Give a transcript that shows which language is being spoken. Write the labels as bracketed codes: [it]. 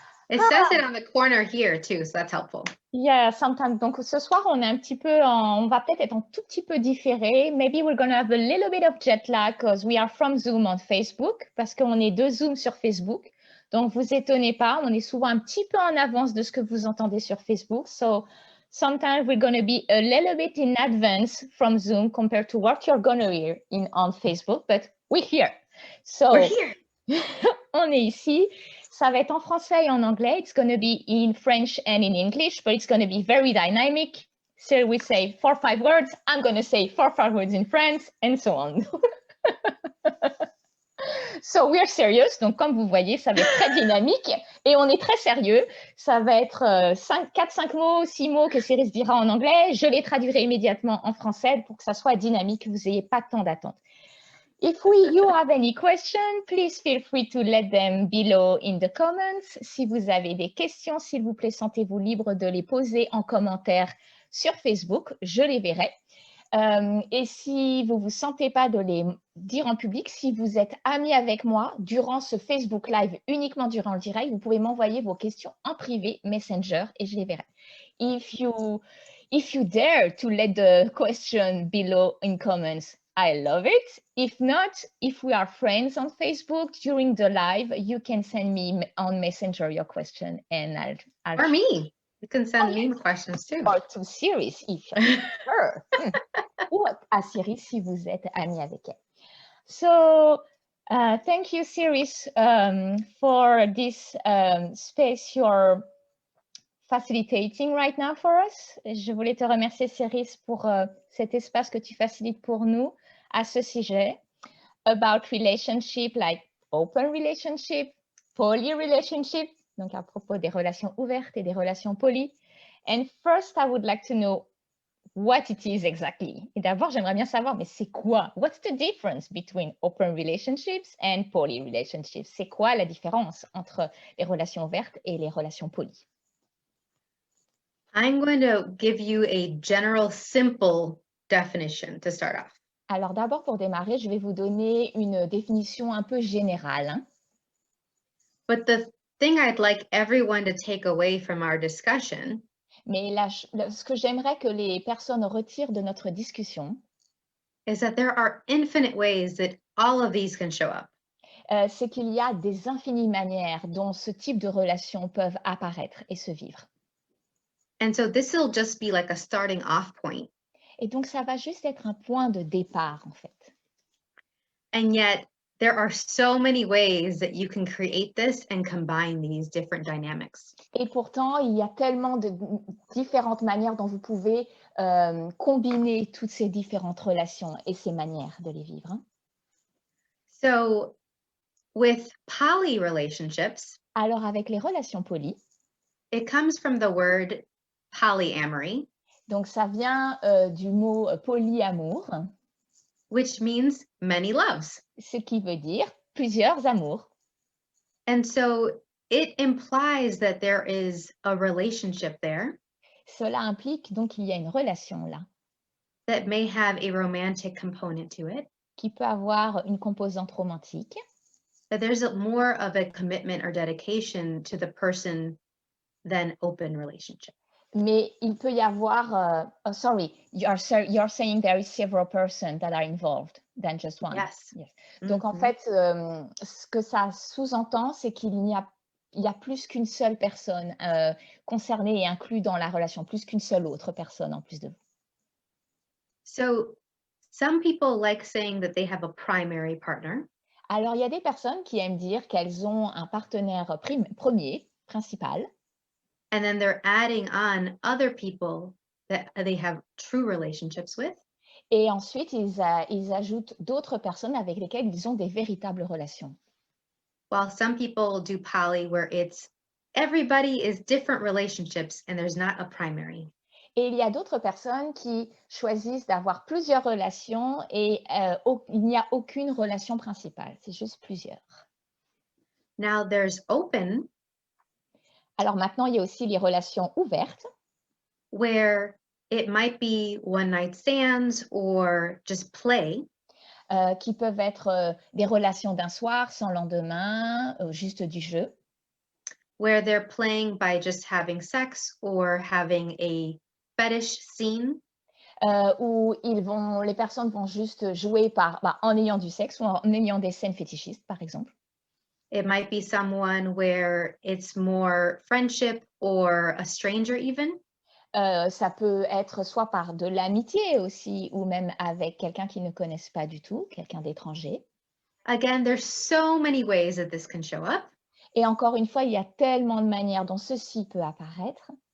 [en] It says it on the corner here too, so that's helpful. Yeah, sometimes. [fr] Donc ce soir, on est un petit peu on va peut-être être un tout petit peu différé. [en] Maybe we're going to have a little bit of jet lag because we are from Zoom on Facebook, [fr] parce qu'on est de Zoom sur Facebook. Donc vous étonnez pas, on est souvent un petit peu en avance de ce que vous entendez sur Facebook. [en] So sometimes we're going to be a little bit in advance from Zoom compared to what you're going to hear on Facebook, but we're here. So We're here. [fr] on est ici. Ça va être en français et en anglais. [en] It's going to be in French and in English, but it's going to be very dynamic. So we say 4 or 5 words. I'm going to say 4 or 5 words in French, and so on. So we're serious. [fr] Donc, comme vous voyez, ça va être très dynamique et on est très sérieux. Ça va être 4-5 mots, 6 mots que Siris dira en anglais. Je les traduirai immédiatement en français pour que ça soit dynamique, que vous n'ayez pas de temps d'attente. [en] If you have any questions, please feel free to let them below in the comments. [fr] Si vous avez des questions, s'il vous plaît, sentez-vous libre de les poser en commentaire sur Facebook. Je les verrai. Et si vous ne vous sentez pas de les dire en public, si vous êtes amis avec moi durant ce Facebook Live, uniquement durant le direct, vous pouvez m'envoyer vos questions en privé, Messenger, et je les verrai. [en] If you dare to let the question below in comments, I love it. If not, if we are friends on Facebook during the live, you can send me on Messenger your question and I'll or me. You can send me questions too. Or to Siris if you're her. [fr] Ou à Siris si vous êtes ami avec elle. [en] So, thank you, Siris, for this space you're facilitating right now for us. [fr] Je voulais te remercier, Siris, pour cet espace que tu facilites pour nous à ce sujet, [en] about relationship, like open relationship, poly relationship, [fr] donc à propos des relations ouvertes et des relations polies. [en] And first, I would like to know what it is exactly. [fr] Et d'abord, j'aimerais bien savoir, mais c'est quoi? [en] What's the difference between open relationships and poly relationships? [fr] C'est quoi la différence entre les relations ouvertes et les relations polies? [en] I'm going to give you a general, simple definition to start off. [fr] Alors d'abord, pour démarrer, je vais vous donner une définition un peu générale. Hein. [en] But the thing I'd like everyone to take away from our discussion [fr] Mais ce que j'aimerais que les personnes retirent de notre discussion, [en] is that there are infinite ways that all of these can show up. [fr] C'est qu'il y a des infinies manières dont ce type de relations peuvent apparaître et se vivre. [en] And so this will just be like a starting off point. [fr] Et donc, ça va juste être un point de départ, en fait. [en] And yet, there are so many ways that you can create this and combine these different dynamics. [fr] Et pourtant, il y a tellement de différentes manières dont vous pouvez combiner toutes ces différentes relations et ces manières de les vivre. Hein. [en] So, with poly relationships, [fr] alors avec les relations polies, [en] it comes from the word polyamory. [fr] Donc, ça vient du mot polyamour, [en] which means many loves. [fr] Ce qui veut dire plusieurs amours. [en] And so it implies that there is a relationship there. [fr] Cela implique donc qu'il y a une relation là. [en] That may have a romantic component to it. [fr] Qui peut avoir une composante romantique. [en] That there's more of a commitment or dedication to the person than open relationship. [fr] Mais il peut y avoir, [en] you're saying there is several persons that are involved than just one. Yes. [fr] Donc en fait, ce que ça sous-entend, c'est qu'il y a plus qu'une seule personne concernée et inclue dans la relation, plus qu'une seule autre personne en plus de vous. [en] So some people like saying that they have a primary partner. [fr] Alors il y a des personnes qui aiment dire qu'elles ont un partenaire premier, principal. [en] And then they're adding on other people that they have true relationships with. [fr] Et ensuite, ils ajoutent d'autres personnes avec lesquelles ils ont des véritables relations. [en] While some people do poly where it's everybody is different relationships and there's not a primary. [fr] Et il y a d'autres personnes qui choisissent d'avoir plusieurs relations et il n'y a aucune relation principale, c'est juste plusieurs. [en] Now there's open [fr] Alors maintenant, il y a aussi les relations ouvertes, [en] where it might be one night stands or just play, [fr] qui peuvent être des relations d'un soir sans lendemain, juste du jeu, [en] where they're playing by just having sex or having a fetish scene. [fr] où les personnes vont juste jouer en ayant du sexe ou en ayant des scènes fétichistes, par exemple. [en] It might be someone where it's more friendship or a stranger even. [fr] Ça peut être soit par de l'amitié aussi, ou même avec quelqu'un qu'ils ne connaissent pas du tout, quelqu'un d'étranger. [en] Again, there's so many ways that this can show up. [fr] Et encore une fois, il y a tellement de manières dont ceci peut apparaître.